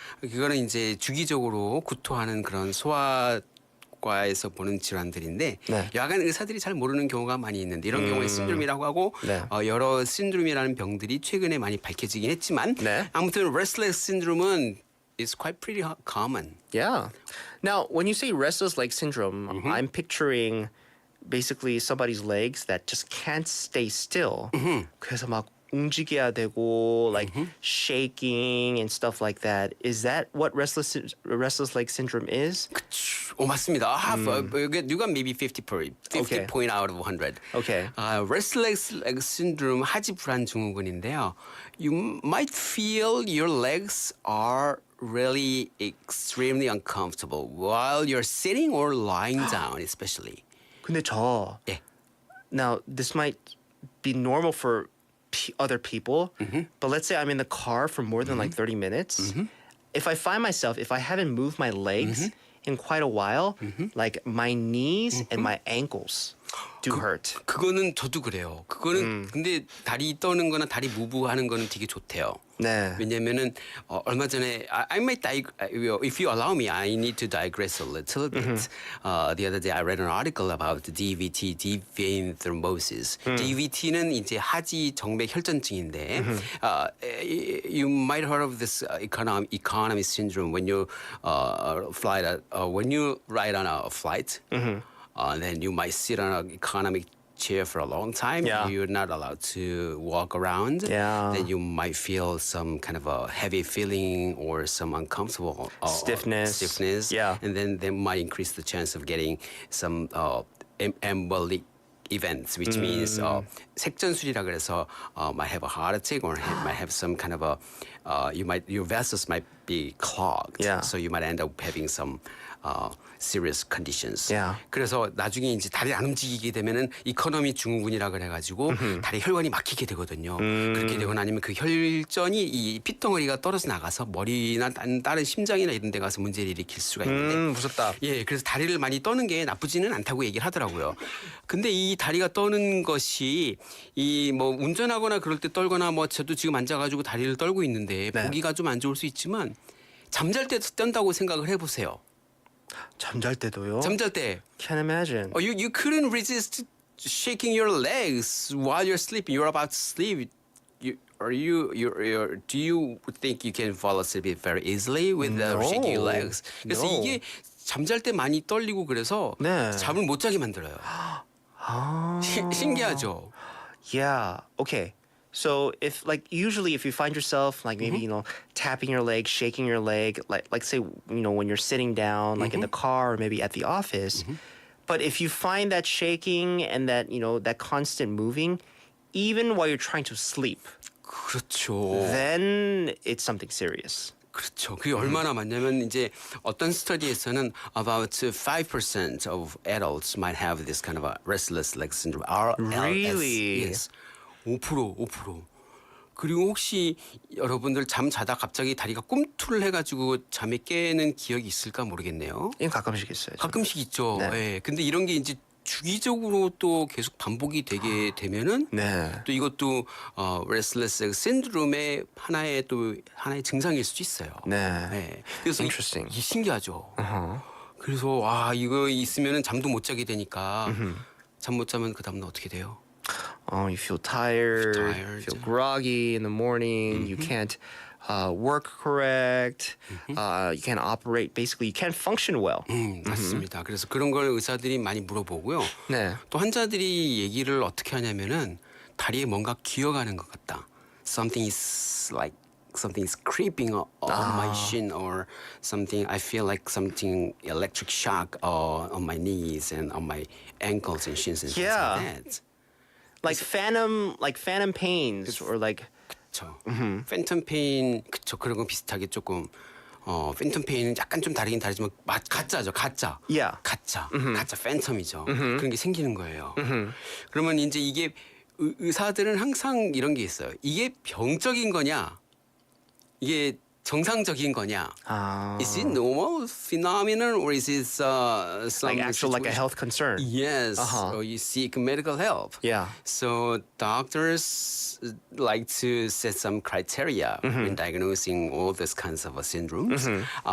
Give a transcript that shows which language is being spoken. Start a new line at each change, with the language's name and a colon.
Korean: 그거는 이제 주기적으로 구토하는 그런 소아과에서 보는 질환들인데 여하간 의사들이 잘 모르는 경우가 많이 있는데 이런 경우에 신드롬이라고 하고 여러 신드롬이라는 병들이 최근에 많이 밝혀지긴 했지만 아무튼 restless syndrome은
English: is quite pretty common. Yeah. Now, when you say restless leg syndrome, I'm picturing basically somebody's legs that just can't stay still.
Korean: 그래서 막 움직여야 되고
English: like shaking and stuff like that. Is that what restless leg syndrome is?
Korean: 맞습니다.
English: You got maybe 50 point out of 100. Okay.
Korean: Restless leg syndrome 하지 불안 증후군인데요.
English: You might feel your legs are really extremely uncomfortable while you're sitting or lying down, especially.
Korean: 근데 저
English: Now, this might be normal for other people, but let's say I'm in the car for more than like 30 minutes. If I find myself, if I haven't moved my legs in quite a while, like my knees and my ankles do hurt.
Korean: 그거는 저도 그래요. 그거는 근데 다리 떠는 거나 다리 무브하는 거는 되게 좋대요. 네. 왜냐면은 얼마 전에
English: I might if you allow me, I need to digress a little bit. The other day I read an article about DVT, deep vein thrombosis.
Korean: DVT는 이제 하지 정맥 혈전증인데
English: you might heard of this economy syndrome when you when you ride on a flight. Then you might sit on an economic chair for a long time. You're not allowed to walk around. Then you might feel some kind of a heavy feeling or some uncomfortable stiffness. And then they might increase the chance of getting some embolic events, which means
Korean: 색전술이라 그래서
English: might have a heart attack or might have some kind of a your vessels might be clogged. Yeah. So you might end up having some serious conditions. Yeah.
Korean: 그래서 나중에 이제 다리 안 움직이게 되면은 이코노미 증후군이라 그래가지고 다리 혈관이 막히게 되거든요. 그렇게 되거나 아니면 그 혈전이 이 핏덩어리가 떨어져 나가서 머리나 다른 심장이나 이런 데 가서 문제를 일으킬 수가 있는데 무섭다. 예, 그래서 다리를 많이 떠는 게 나쁘지는 않다고 얘기를 하더라고요. 근데 이 다리가 떠는 것이 이 뭐 운전하거나 그럴 때 떨거나 뭐 저도 지금 앉아가지고 다리를 떨고 있는데 보기가 좀 안 좋을 수 있지만 잠잘 때도 떤다고 생각을 해보세요. 잠잘 때도요? 잠잘 때.
English: Can't imagine. You couldn't resist shaking your legs while you're sleeping. You're about to sleep. Do you think you can fall asleep very easily with shaking your legs?
Korean: 그래서 이게 잠잘 때 많이 떨리고 그래서 잠을 못 자게 만들어요. 신기하죠?
English: Yeah. Okay. So if usually if you find yourself like maybe tapping your leg, shaking your leg, like say when you're sitting down like in the car or maybe at the office, but if you find that shaking and that that constant moving, even while you're trying to sleep,
Korean: 그렇죠.
English: then it's something serious.
Korean: 그렇죠. 그게 얼마나 많냐면 이제 어떤 스터디에서는
English: about 5% of adults might have this kind of a restless leg syndrome. Really? Yes. 5%.
Korean: 그리고 혹시 여러분들 잠 자다 갑자기 다리가 꿈틀 해가지고 잠에 깨는 기억이 있을까 모르겠네요. 이건 가끔씩 있어요. 가끔씩 있죠. 네. 예. 근데 이런 게 이제 주기적으로 또 계속 반복이 되게 되면은 또 이것도 restless leg syndrome의 하나의 증상일 수도 있어요. 네. 예. 그래서
English: Interesting.
Korean: 이게 신기하죠. 그래서 이거 있으면은 잠도 못 자게 되니까 잠 못 자면 그 다음날 어떻게 돼요?
English: You feel tired, feel groggy in the morning, you can't work correct, you can't operate, basically you can't function well.
Korean: 맞습니다. 그래서 그런 걸 의사들이 많이 물어보고요. 네. 또 환자들이 얘기를 어떻게 하냐면은 다리에 뭔가 기어가는 것 같다.
English: Something is creeping on my shin or something. I feel like something electric shock on my knees and on my ankles and shins and things like that. Like phantom pains or like
Korean: 그렇죠. 팬텀 페인 그렇죠. 그런 거 비슷하게 조금 팬텀 페인은 약간 좀 다르긴 다르지만 가짜죠. 가짜.
English: Yeah.
Korean: 가짜 팬텀이죠. 그런 게 생기는 거예요. 그러면 이제 이게 의사들은 항상 이런 게 있어요. 이게 병적인 거냐? 이게 정상적인 거냐?
English: Is it normal phenomenon or is it some like a health concern? Yes. Or you seek medical help. Yeah. So doctors like to set some criteria in diagnosing all these kinds of syndromes.